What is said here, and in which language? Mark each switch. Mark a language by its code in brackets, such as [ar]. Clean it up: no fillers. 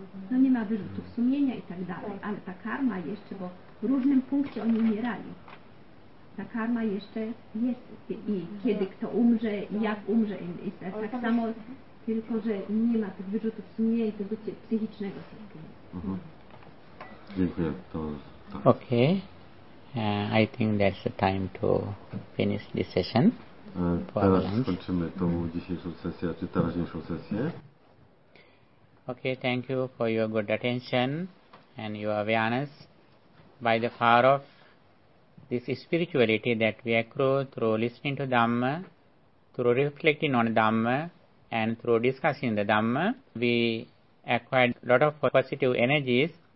[pl] No nie ma wyrzutów sumienia i tak dalej, tak. Ale ta karma jeszcze, bo w różnym punkcie oni umierali. Ta karma jeszcze jest i kiedy kto umrze, jak umrze. I tak samo, tylko że nie ma tych wyrzutów sumienia i tego psychicznego. Dziękuję. [en] Okay. I think that's the time to finish this session. [pl] Teraz skończymy tą dzisiejszą sesję, czy teraźniejszą sesję. [en] Okay, thank you for your good attention and your awareness. By the power of this spirituality that we accrue through listening to Dhamma, through reflecting on Dhamma, and through discussing the Dhamma, we acquired a lot of positive energies.